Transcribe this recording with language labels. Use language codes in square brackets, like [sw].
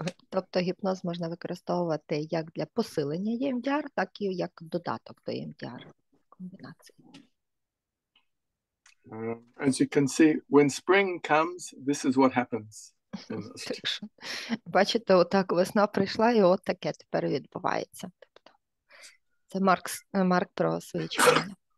[uk] Тобто гіпноз можна використовувати як для посилення EMDR, так і як додаток до EMDR комбінації. [en] As you can see, when spring comes, this is what happens. [uk] Бачите, отак весна прийшла, і от таке тепер відбувається. Тобто, це Марк про свої читання.